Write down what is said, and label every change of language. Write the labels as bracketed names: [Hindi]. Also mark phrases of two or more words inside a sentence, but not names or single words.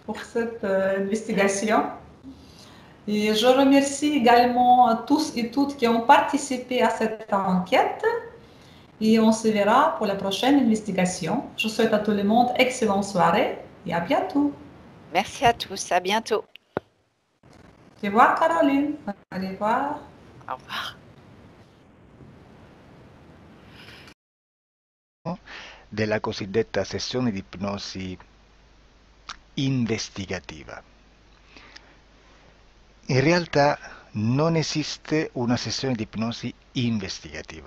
[French] pour cette investigation. Et je remercie également tous et toutes qui ont participé à cette enquête. Et on se verra pour la prochaine investigation. Je souhaite à tout le monde excellente soirée et à bientôt. Merci à tous, à bientôt. Au revoir, Caroline. Au revoir. Au revoir. [Italian] Della cosiddetta sessione di ipnosi investigativa. In realtà non esiste una sessione di ipnosi investigativa.